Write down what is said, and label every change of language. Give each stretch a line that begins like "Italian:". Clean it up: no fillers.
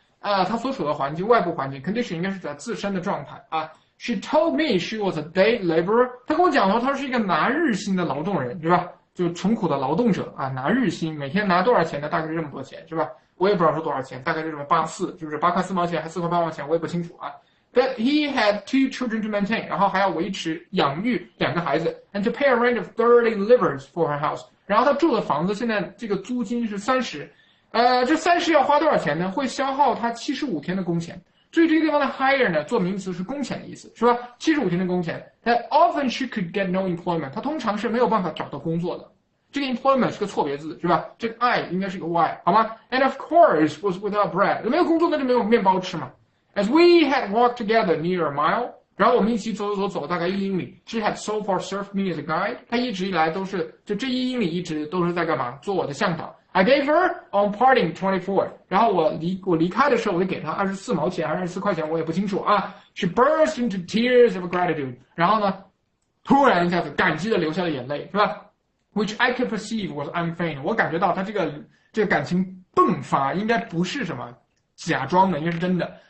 Chinese: 她所处的环境，外部环境 ，condition 应该是在自身的状态啊。
English: She told me she was a day laborer，
Chinese: 她跟我讲说她是一个拿日薪的劳动人是吧？就穷苦的劳动者啊，拿日薪，每天拿多少钱呢？大概是这么多钱是吧？我也不知道是多少钱，大概是什么84，是不是8块4毛钱还4块8毛钱？我也不清楚啊。
English: That he had 2 children to maintain，
Chinese: 然后还要维持养育2个孩子
English: ，and to pay a rent of 30 livres for her house。
Chinese: 然后他住的房子现在这个租金是30，这30要花多少钱呢？会消耗他75天的工钱。注意这个地方的 hire 呢，做名词是工钱的意思，是吧？75天的工钱。
English: That often she could get no employment，
Chinese: 他通常是没有办法找到工作的。这个 employment 是个错别字，是吧？这个 I 应该是个 Y， 好吗 ？
English: And of course was without bread，
Chinese: 没有工作那就没有面包吃嘛。
English: As we had walked together near a mile，
Chinese: 然后我们一起走大概1英里。
English: She had so far served me as a guide，
Chinese: 她一直以来都是就这1英里一直都是在干嘛？做我的向导。
English: I gave her on parting 24，
Chinese: 然后我离开的时候我就给她24毛钱还是24块钱，我也不清楚啊。
English: She burst into tears of gratitude，
Chinese: 然后呢，突然一下子感激的流下了眼泪，是吧？
English: Which I could perceive was unfeigned，
Chinese: 我感觉到她这个感情迸发应该不是什么假装的，应该是真的。